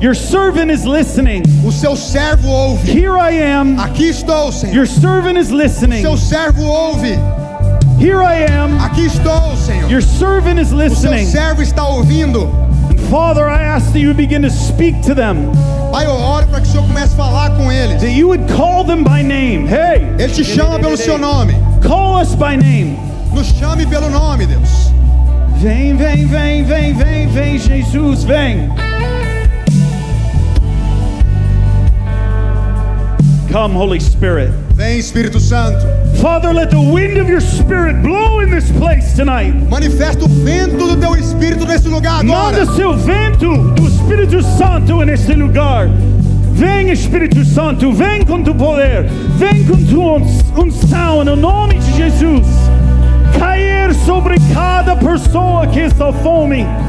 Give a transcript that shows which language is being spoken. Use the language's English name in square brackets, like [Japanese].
[English] Your servant is listening. [Portuguese] O seu servo ouve. [English] Here I am. [Portuguese] Aqui estou, Senhor. [English] Your servant is listening. [Portuguese] Seu servo ouve. [English] Here I am. [Portuguese] Aqui estou, Senhor. [English] Your servant is [Portuguese] O seu [English] listening. [Portuguese] servo está ouvindo. [English] Father, I ask that you would begin to speak to them, [Portuguese] Pai, eu oro para que o Senhor comece a falar com eles. [English] that you would call them by name. Hey, [Portuguese] Ele te chama pelo seu nome. [English] call us by name. [Portuguese] Nos chame pelo nome, Deus. Vem, vem, vem, vem, vem, vem, Jesus, vem. [English] Come, Holy Spirit. [Portuguese] Vem, Espírito Santo. [English] Father, let the wind of your Spirit blow in this place tonight. [Portuguese] Manifesta o vento do teu Espírito nesse lugar agora. Manda seu vento do Espírito Santo neste lugar. Vem, Espírito Santo, vem com tu poder, vem com tua unção, no nome de Jesus. Cair sobre cada pessoa que está fome.